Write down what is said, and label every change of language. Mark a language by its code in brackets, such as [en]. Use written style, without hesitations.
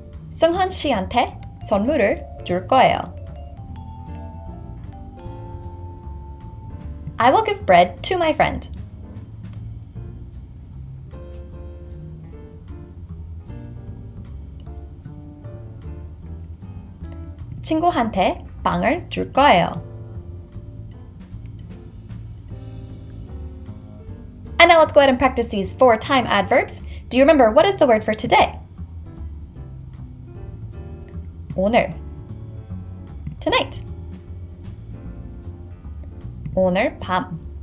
[ko] 승헌 씨한테 선물을 줄 거예요. [en] I will give bread to my friend. [ko] 친구한테 빵을 줄 거예요. [en] And now let's go ahead and practice these 4 time adverbs. Do you remember what is the word for today? [ko] 오늘. Tonight. 오늘 밤.